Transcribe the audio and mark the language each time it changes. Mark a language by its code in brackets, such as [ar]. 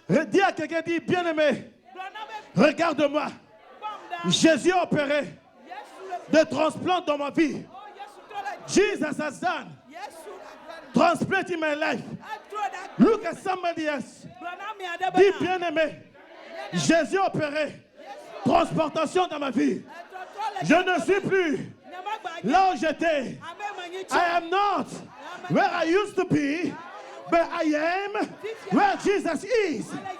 [fr] Dis à quelqu'un, dis, bien-aimé, regarde-moi. Jésus a opéré des transplants dans ma vie. [en] Jesus has done transplant in my life. Look at somebody else. [fr] Dis, bien-aimé, Jésus a opéré transportation dans ma vie. Je ne suis plus là où j'étais. [en] I am not where I used to be, but I am where Jesus is.